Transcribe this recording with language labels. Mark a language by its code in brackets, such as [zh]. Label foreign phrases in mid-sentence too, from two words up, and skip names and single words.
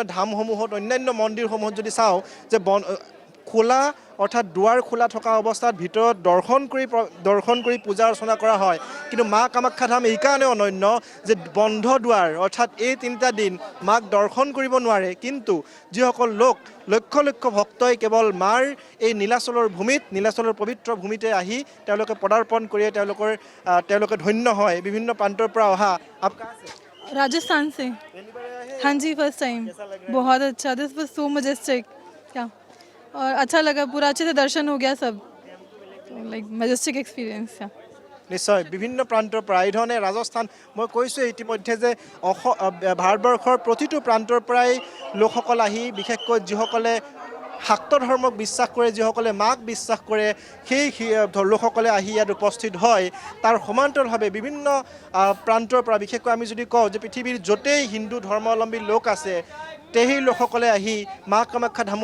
[as] ধামসমূহত অন্যান্য মন্দিৰসমূহত যদি চাওঁ যে খোলা অৰ্থাৎ দুৱাৰ খোলা থকা অৱস্থাত ভিতৰত দৰ্শন কৰি পূজা অৰ্চনা কৰা হয় কিন্তু মা কামাখ্যা ধাম এইকাৰণে অনন্য যে বন্ধ দুৱাৰ অৰ্থাৎ এই তিনিটা দিন মাক দৰ্শন কৰিব নোৱাৰে কিন্তু যিসকল লোক লক্ষ লক্ষ ভক্তই কেৱল মাৰ এই নীলাচলৰ পবিত্ৰ ভূমিতে আহি তেওঁলোকে পদাৰ্পণ কৰিয়ে তেওঁলোকে ধন্য হয় বিভিন্ন প্ৰান্তৰ পৰা অহা [hi] राजस्थान से हाँ जी [en] first time [hi] बहुत अच्छा [en] this was so majestic [hi] क्या और अच्छा लगा पूरा अच्छे से दर्शन हो गया सब [en] like majestic experience [as] নিশ্চয় বিভিন্ন প্ৰান্তৰ পৰা এই ধৰণে ৰাজস্থান মই কৈছোঁ ইতিমধ্যে যে ভাৰতবৰ্ষৰ প্ৰতিটো প্ৰান্তৰ পৰাই লোকসকল আহি বিশেষকৈ যিসকলে শাক্ত ধৰ্মক বিশ্বাস কৰে যিসকলে মাক বিশ্বাস কৰে সেই লোকসকলে আহি ইয়াত উপস্থিত হয় তাৰ সমান্তৰালভাৱে বিভিন্ন প্ৰান্তৰ পৰা বিশেষকৈ আমি যদি কওঁ যে পৃথিৱীৰ য'তেই হিন্দু ধৰ্মাৱলম্বী লোক আছে সেই লোকসকলে আহি মা কামাখ্যা